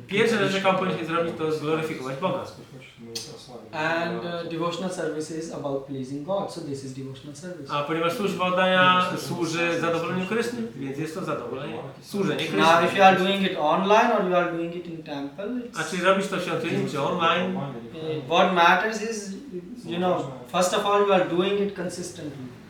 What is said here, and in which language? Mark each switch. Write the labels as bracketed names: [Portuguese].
[Polish] Pierwsze rzecz, jaką powinniśmy zrobić, to jest gloryfikować Boga. [English] And devotional service is about pleasing God. So this is devotional service. [Polish] A ponieważ służba oddania służy zadowoleniu Kryszny, więc jest to zadowolenie, służenie [English] Now if [Polish] Kryszny. [English] you are doing it online or you are doing it in temple, [Polish] A czy robisz to w świątyni, czy online? [English] what matters is, you know, first of all you are doing it consistently.